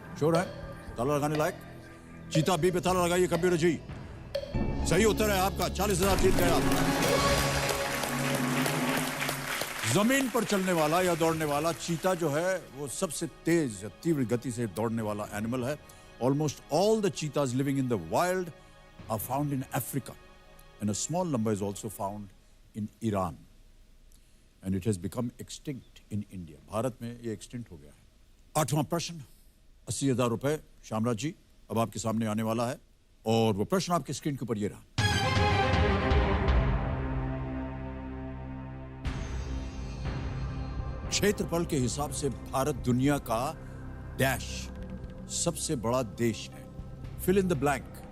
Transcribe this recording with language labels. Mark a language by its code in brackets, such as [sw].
[hi] Sure है? ताला लगाने लायक? चीता बी पे ताला लगाइए कंप्यूटर जी। सही उत्तर है आपका, 40,000 जीत गए आप। जमीन पर चलने वाला या दौड़ने वाला चीता जो है वो सबसे तेज या तीव्र गति से दौड़ने वाला एनिमल है. [en] Almost all the cheetahs living in the wild are found in Africa, and a small number is also found in Iran, and it has become extinct in India. [hi] Bharat में ये extinct हो गया है. 8वां प्रश्न 80,000 रुपए श्यामराज जी अब आपके सामने आने वाला है, और वो प्रश्न आपके स्क्रीन के ऊपर ये रहा. क्षेत्रफल के हिसाब से भारत दुनिया का डैश सबसे बड़ा देश है. Fill in the blank.